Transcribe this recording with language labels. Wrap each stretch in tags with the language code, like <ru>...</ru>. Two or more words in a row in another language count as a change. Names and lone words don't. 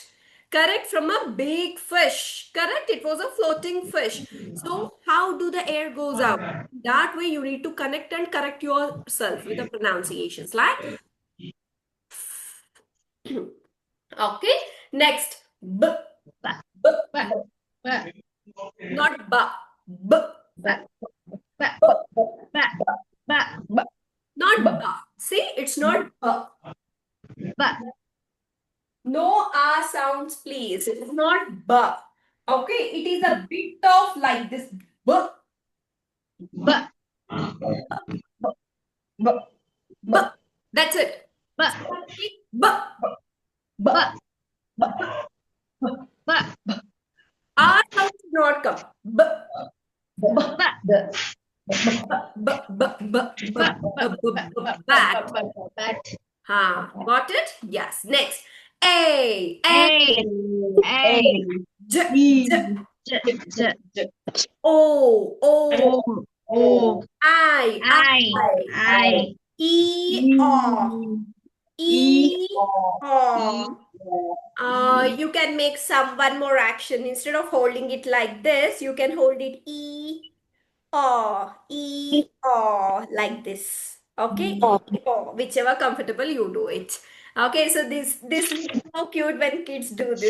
<en>Correct? From a big fish. Correct? It was a floating fish. So, how do the air goes out? That way, you need to connect and correct yourself with the pronunciations. Like, okay. Next, b, Ba. b, Ba. b, Ba. not ba, b, Ba. Ba. b, Ba. Ba. b, not ba. See, it's not ba. Ba. No ah sounds, please. It's not ba. Okay, it is a bit of like this b, Ba. b, b. That's it. Ba. B, b, Ba. b. Ba. Ah sound should not come. B, b, Ba. b. Bat. Bat. Got it? Yes. Next. A. A. A. J. J. J. O. O. O. I. I. E. O. E. E. O. You can make one more action. Instead of holding it like this, you can hold it like this. Okay, whichever comfortable you do it. Okay, so this is so cute when kids do this.</en>